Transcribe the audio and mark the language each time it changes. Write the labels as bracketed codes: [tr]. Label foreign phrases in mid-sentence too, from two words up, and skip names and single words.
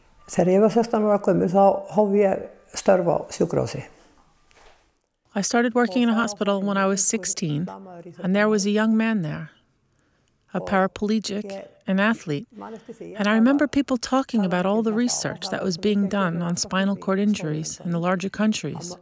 [is] Þegar ég var 16 ára gömul þá hóf ég störf á sjúkrahúsi. [en] I started working in a hospital when I was 16, and there was a young man there, a paraplegic, an athlete. And I remember people talking about all the research that was being done on spinal cord injuries in the larger countries.